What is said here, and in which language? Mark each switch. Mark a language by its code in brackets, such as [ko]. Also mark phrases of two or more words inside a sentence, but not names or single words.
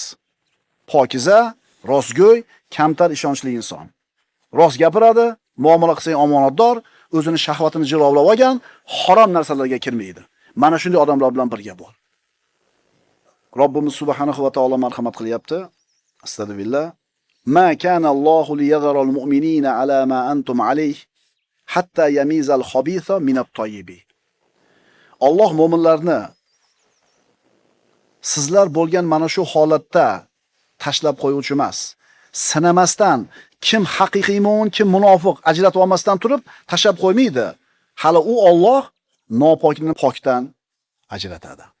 [uz] Pokiza, rostgo'y, kamtar ishonchli inson. Rost gapiradi, muomala qilsa omonatdor, o'zini shahvatini jilovlab olgan, harom narsalarga kirmaydi. Mana shunday odamlar bilan birga bo'l. Robbimiz [ar] سبحانه وتعالى [uz] marhamat qilyapti. Astagfirullah. [ar] ما كان الله ليذر المؤمنين على ما أنتم عليه حتى يميز الخبيث من الطيب. [uz] Alloh mu'minlarni sizlar bo'lgan mana shu holatda tashlab qo'yuvchi emas. Sinamasdan kim haqiqiy mu'min, kim munofiq ajratib olmasdan turib tashlab qo'ymaydi. Hali u Alloh nopokni pokdan ajratadi.